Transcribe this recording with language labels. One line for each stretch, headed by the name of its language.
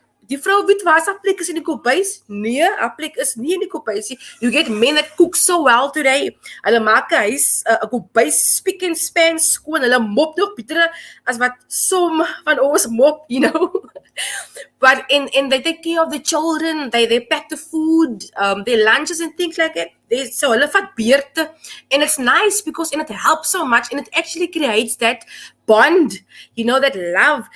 Afrikaans: Die vrou weet waar sy plek is in die kombuis. Nee, haar plek is nie in die kombuis nie.
English: You get men that cook so well today.
Afrikaans: Hulle maak 'n huis, 'n kombuis
English: spick and span
Afrikaans: skoon. Hulle mop nog beter as wat som van ons mop, you know.
English: But in they take care of the children, they pack the food, their lunches and things like that.
Afrikaans: So hulle vat beurte,
English: and it's nice because it helps so much, and it actually creates that bond, you know, that love.